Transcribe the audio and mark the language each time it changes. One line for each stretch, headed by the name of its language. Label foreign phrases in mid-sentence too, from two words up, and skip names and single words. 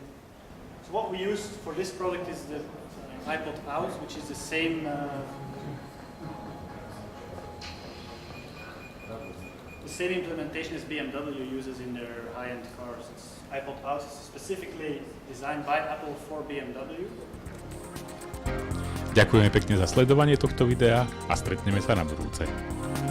English: So what we use for this product is the iPod out, which is the same implementation as BMW uses in their high-end cars. It's iPod out is specifically designed by Apple for BMW.
Slovak: Ďakujeme pekne za sledovanie tohto videa a stretneme sa na budúce.